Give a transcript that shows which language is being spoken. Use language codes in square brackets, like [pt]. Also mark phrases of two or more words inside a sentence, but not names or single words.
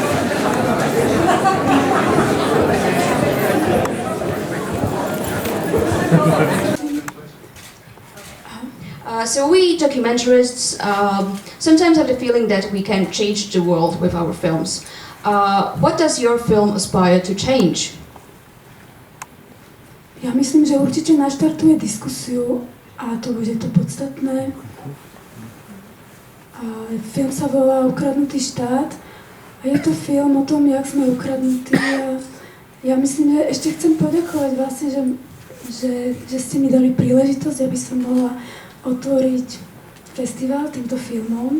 [en] So we documentarists sometimes have the feeling that we can change the world with our films. What does your film aspire to change? [sk] Ja myslím, že určite naštartuje diskusiu a to bude to podstatné. Film sa volá Ukradnutý štát a je to film o tom, jak sme ukradnutí. Ja myslím, že ešte chcem poďakovať vlastne, že ste mi dali príležitosť, aby som mohla otvoriť festival týmto filmom.